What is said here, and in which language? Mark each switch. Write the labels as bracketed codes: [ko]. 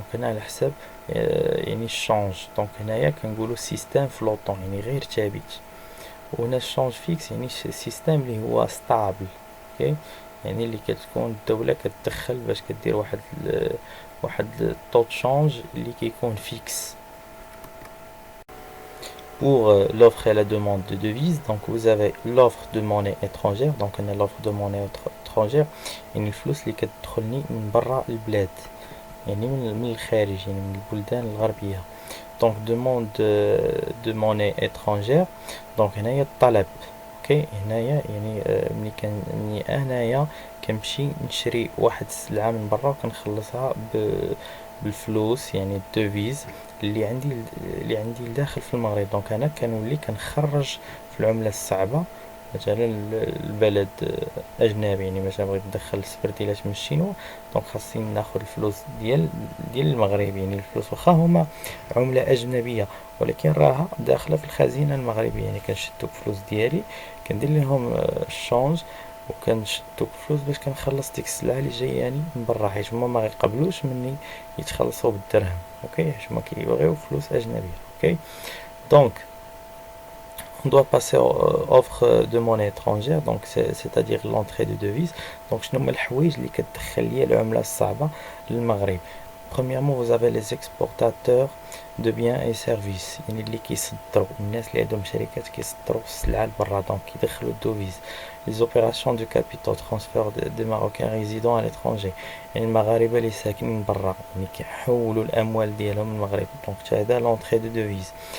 [ar] دونك هنا على حساب يعني الشونج. دونك هنايا كنقولوا سيستم فلوطون، يعني غير ثابت. وهنا الشونج فيكس يعني سيستم اللي هو ستابل. اوكي. يعني اللي كتكون الدولة كتدخل باش كدير واحد الطو شونج اللي كيكون فيكس. [fr] Pour l'offre et la demande de devises, donc vous avez l'offre de monnaie étrangère. donc on a l'offre de monnaie étrangère [ar] يعني الفلوس اللي كتدخلني من برا البلاد، يعني من الخارج، يعني من البلدان الغربية. [fr] donc demande de monnaie étrangère، donc [ar] هنايا الطلب. اوكي. هنايا يعني ملي هنايا كنمشي نشري واحد السلعة من برا وكنخلصها بالفلوس، يعني الدوفيز اللي عندي لداخل في المغرب. دونك انا كنولي كنخرج في العملة الصعبة مثلا البلد اجنبي، يعني مثلا بغيت ندخل السبرديلات من الشينوا، دونك خاصني ناخد الفلوس ديال المغرب، يعني الفلوس واخا هما عملة اجنبية ولكن راها داخله في الخزينه المغربيه. يعني كنشد دوك الفلوس ديالي كندير لهم الشونج وكنشد دوك الفلوس باش كنخلص ديك السلعه اللي جايه يعني من برا، حيت هما ما غيقبلوش مني يتخلصوا بالدرهم. اوكي. حيت هما كيبغيو فلوس اجنبيه. اوكي. [fr] دونك on doit passer aux offres de monnaie étrangère، donc c'est-à-dire l'entrée de devises. [ar] donc شنو هما الحوايج اللي كتدخل ليا العمله الصعبه للمغرب؟ [fr] premièrement vous avez les exportateurs de biens et services، [ar] يعني اللي كيصدروا، الناس اللي عندهم شركات كيصدروا السلعه لبرا دونك كيدخلوا الدوفيز. [fr] les opérations de capitaux transfert des marocains résidant à l'étranger، [ar] يعني المغاربه اللي ساكنين برا يعني كيحولوا الاموال ديالهم من المغرب، دونك هذا [fr] l'entrée de devises.